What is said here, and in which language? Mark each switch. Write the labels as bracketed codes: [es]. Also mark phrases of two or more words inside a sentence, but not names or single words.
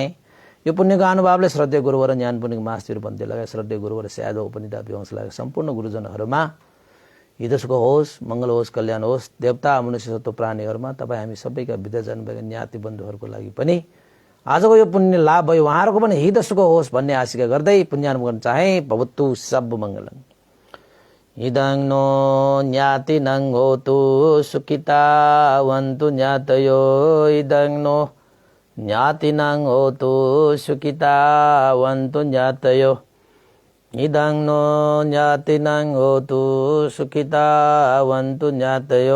[ne] यो पुण्यको अनुभवले श्रद्धेय गुरुवर ज्ञान पुण्यको मास्टर पन्थी लगायत श्रद्धेय गुरुवर स्यादो उपनिषद विवंश लगायत सम्पूर्ण गुरुजनहरूमा हितसुख होस्, मंगल होस्, कल्याण होस्। देवता मनुष्य सत्व प्राणीहरूमा तपाईँ हामी सबैका विद्याजन भएका ज्ञाति बन्धुहरूको लागि पनि आजको यो पुण्य लाभ भयो। उहाँहरूको पनि हितसुख होस् भन्ने आशिका गर्दै पुण्यानुमन गर्न चाहे। [pi] भवतु सब मङ्गलम्। इदं नो ज्ञातिनं होतु सुखितावन्तु ज्ञातयो। इदं नो ज्ञातिनं होतु सुखितावन्तु ज्ञातयो। इदं नो ज्ञातिनं होतु सुखितावन्तु ज्ञातयो।